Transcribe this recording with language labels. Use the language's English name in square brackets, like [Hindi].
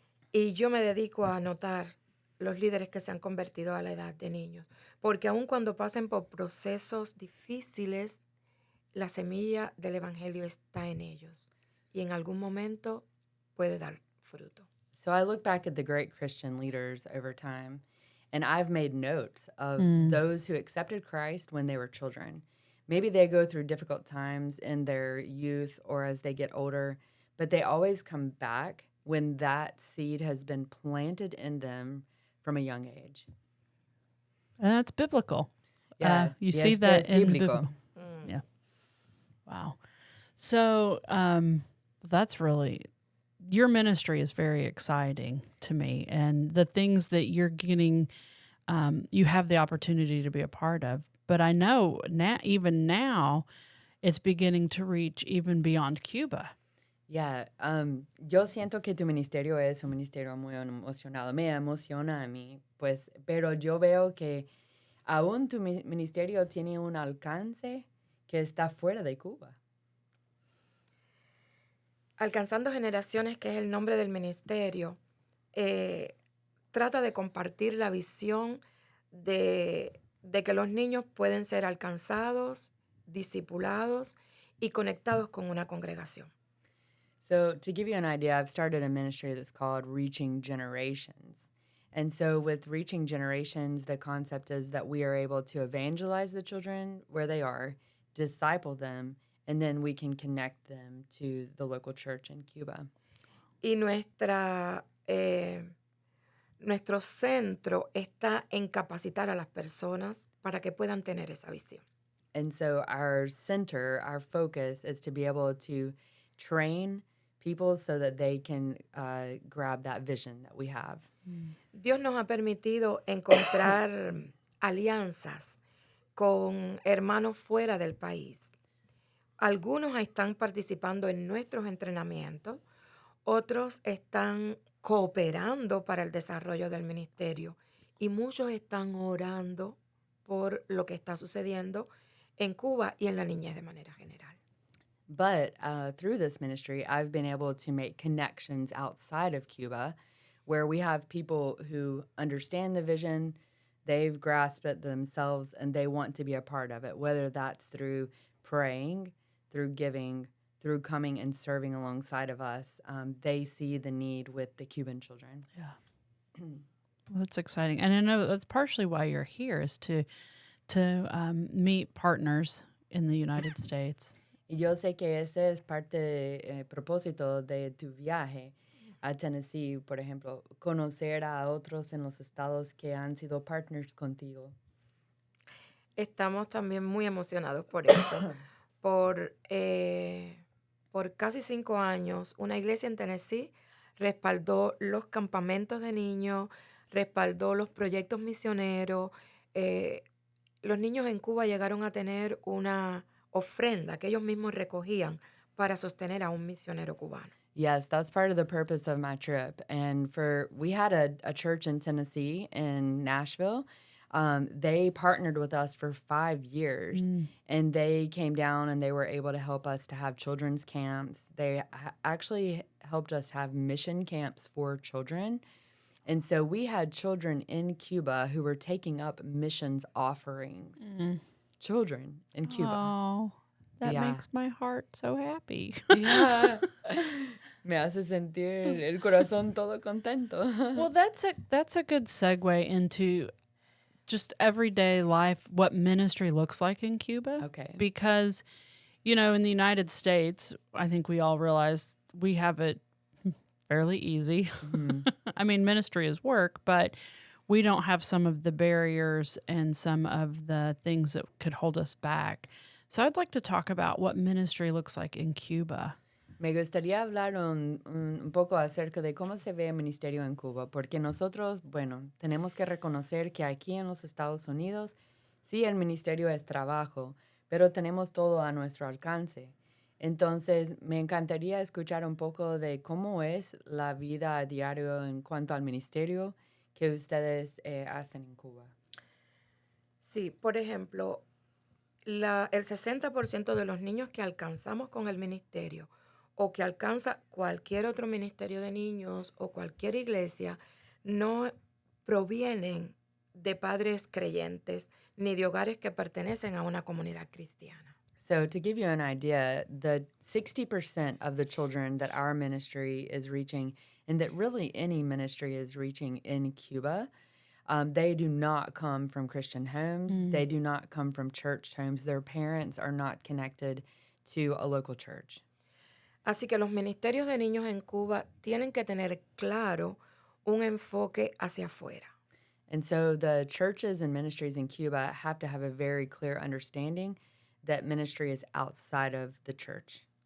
[Spanish] Y yo me dedico a anotar los líderes que se han convertido a la edad de niños. Porque aun cuando pasen por procesos difíciles, la semilla del evangelio está en ellos. Y en algún momento puede dar fruto. [English] So I look back at the great Christian leaders over time, and I've made notes of those who accepted Christ when they were children. Maybe they go through difficult times in their youth or as they get older, but they always come back when that seed has been planted in them from a young age. And that's biblical. Yeah, You yes, see that [Spanish] es [English] in [Spanish] bíblico. [English] biblical. Yeah. Wow. So that's really, your ministry is very exciting to me. And the things that you're getting, you have the opportunity to be a part of. But I know even now, it's beginning to reach even beyond Cuba. [Spanish] Yeah, yo siento que tu ministerio es un ministerio muy emocionado. Me emociona a mí, pues, pero yo veo que aún tu ministerio tiene un alcance que está fuera de Cuba. Alcanzando Generaciones, que es el nombre del ministerio, trata de compartir la visión de que los niños pueden ser alcanzados, discipulados y conectados con una congregación. [English] So to give you an idea, I've started a ministry that's called Reaching Generations. And so with Reaching Generations, the concept is that we are able to evangelize the children where they are, disciple them, and then we can connect them to the local church in Cuba. [Spanish] Y nuestro centro está en capacitar a las personas para que puedan tener esa visión. [English] And so our center, our focus is to be able to train people so that they can grab that vision that we have. [Spanish] Dios nos ha permitido encontrar alianzas con hermanos fuera del país. Algunos están participando en nuestros entrenamientos, otros están cooperando para el desarrollo del ministerio y muchos están orando por lo que está sucediendo en Cuba y en la niñez de manera general. [English] But through this ministry, I've been able to make connections outside of Cuba where we have people who understand the vision, they've grasped it themselves, and they want to be a part of it, whether that's through praying, through giving, through coming and serving alongside of us. They see the need with the Cuban children. Yeah. Well, that's exciting. And I know that's partially why you're here, is to meet partners in the United States. [Spanish] Y yo sé que ese es parte propósito de tu viaje a Tennessee, por ejemplo, conocer a otros en los estados que han sido partners contigo. Estamos también muy emocionados por eso. Por casi 5 años, una iglesia en Tennessee respaldó los campamentos de niños, respaldó los proyectos misioneros. Los niños en Cuba llegaron a tener una ofrenda que ellos mismos recogían para sostener a un misionero cubano. [English] Yes, that's part of the purpose of my trip. And we had a church in Tennessee, in Nashville. They partnered with us for 5 years, and they came down and they were able to help us to have children's camps. They actually helped us have mission camps for children. And so we had children in Cuba who were taking up missions offerings. Children in Cuba. Oh, that makes my heart so happy. Yeah. [Spanish] Me hace sentir el corazón todo contento. [English] Well, that's a good segue into just everyday life, what ministry looks like in Cuba. Okay. Because, in the United States, I think we all realize we have it fairly easy. Mm-hmm. I mean, ministry is work, but we don't have some of the barriers and some of the things that could hold us back. So I'd like to talk about what ministry looks like in Cuba. [Spanish] Me gustaría hablar un poco acerca de cómo se ve el ministerio en Cuba, porque nosotros, bueno, tenemos que reconocer que aquí en los Estados Unidos, sí, el ministerio es trabajo, pero tenemos todo a nuestro alcance. Entonces, me encantaría escuchar un poco de cómo es la vida a diario en cuanto al ministerio que ustedes hacen en Cuba. Sí, por ejemplo, el 60% de los niños que alcanzamos con el ministerio o que alcanza cualquier otro ministerio de niños o cualquier iglesia no provienen de padres creyentes ni de hogares que pertenecen a una comunidad cristiana. [English] So, to give you an idea, the 60% of the children that our ministry is reaching, and that really any ministry is reaching in Cuba, they do not come from Christian homes. They do not come from church homes. Their parents are not connected to a local church. [Spanish] Así que los ministerios de niños en Cuba tienen que tener claro un enfoque hacia afuera. [English] And so the churches and ministries in Cuba have to have a very clear understanding that ministry is outside of the church.